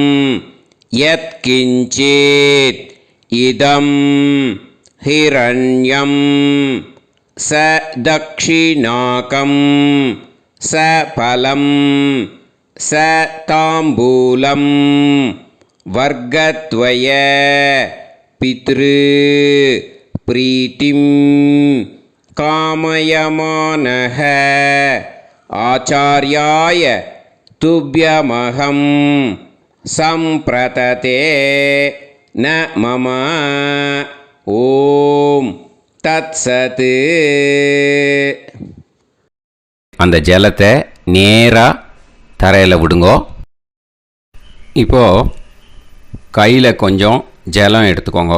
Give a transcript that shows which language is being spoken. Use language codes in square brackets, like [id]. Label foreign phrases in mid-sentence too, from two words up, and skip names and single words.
[sa] यत्किंचित् इदं हिरण्यं स दक्षिणाकं स फलं स ताम्बूलं वर्गद्वय पितृ प्रीतिं कामयमानः आचार्याय तुभ्यमहं सम्प्रतते न मम ओम् तत्सत्. [ta] அந்த ஜலத்தை நேராக தரையில் விடுங்கோ. இப்போது கையில் கொஞ்சம் ஜலம் எடுத்துக்கோங்க.